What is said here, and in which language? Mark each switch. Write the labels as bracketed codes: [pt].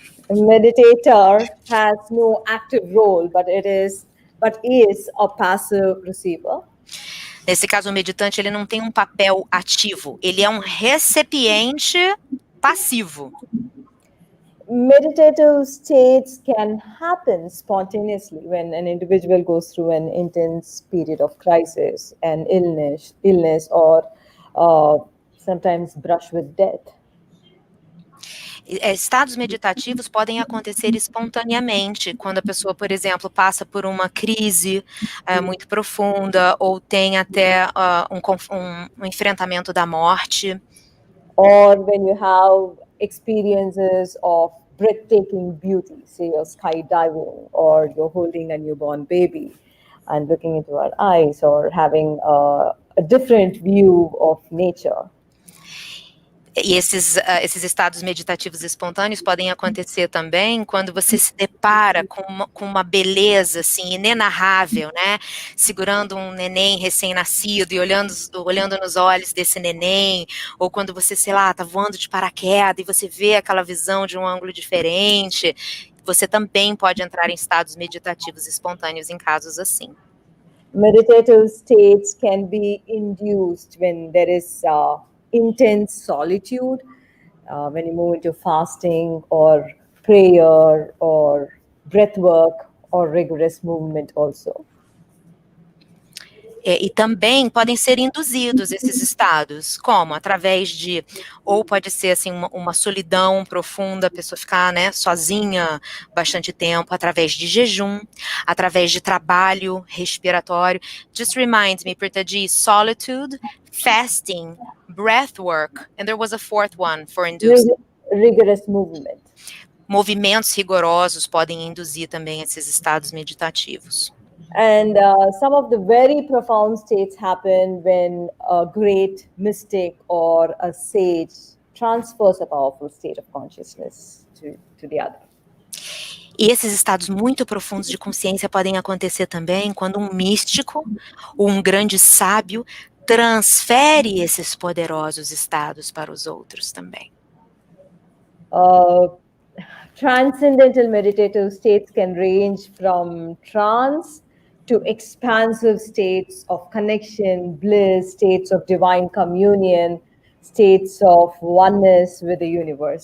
[en] A meditator has no active role, but is a passive receiver. [pt] Nesse caso, o meditante ele não tem um papel ativo, ele é um recipiente passivo. [en] meditative states can happen spontaneously when an individual goes through an intense period of crisis, an illness, or sometimes brush with death. [pt] Estados meditativos podem acontecer espontaneamente, quando a pessoa, por exemplo, passa por uma crise muito profunda, ou tem até um enfrentamento da morte. [en] Or when you have experiences of breathtaking beauty, say you're skydiving, or you're holding a newborn baby and looking into her eyes, or having a different view of nature. [pt] E esses estados meditativos espontâneos podem acontecer também quando você se depara com uma beleza assim inenarrável, né? Segurando um neném recém-nascido e olhando nos olhos desse neném, ou quando você, sei lá, tá voando de paraquedas e você vê aquela visão de um ângulo diferente. Você também pode entrar em estados meditativos espontâneos em casos assim. [en] Meditative states can be induced when there is intense solitude, when you move into fasting or prayer or breath work or rigorous movement also. [pt] E também podem ser induzidos esses estados, como? Através de, ou pode ser assim, uma solidão profunda, a pessoa ficar, né, sozinha bastante tempo, através de jejum, através de trabalho respiratório. [en] Just remind me, Pritaji, solitude, fasting, breath work, and there was a fourth one for inducing. Rigorous movement. [pt] Movimentos rigorosos podem induzir também esses estados meditativos. [en] And some of the very profound states happen when a great mystic or a sage transfers a powerful state of consciousness to the other. [pt] E esses estados muito profundos de consciência podem acontecer também quando um místico ou um grande sábio transfere esses poderosos estados para os outros também. [en] Transcendental meditative states can range from trance to expansive states of connection, bliss, states of divine communion, states of oneness with the universe.